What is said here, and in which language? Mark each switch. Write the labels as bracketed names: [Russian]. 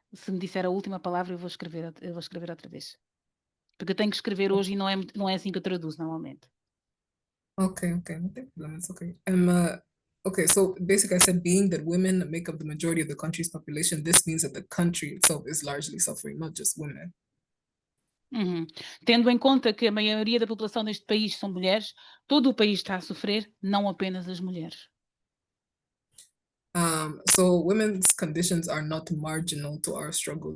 [Portuguese] Se me disser a última palavra, eu vou escrever outra vez. Porque eu tenho que escrever hoje e não é assim que eu traduzo normalmente. [English] Okay, no problem, it's okay. Okay, so basically I said being that women make up the majority of the country's population, this means that the country itself is largely suffering, not just women. Uhum. [Portuguese] Tendo em conta que a maioria da população deste país são mulheres, todo o país está a sofrer, não apenas as mulheres. [English] So women's conditions are not marginal to our struggle.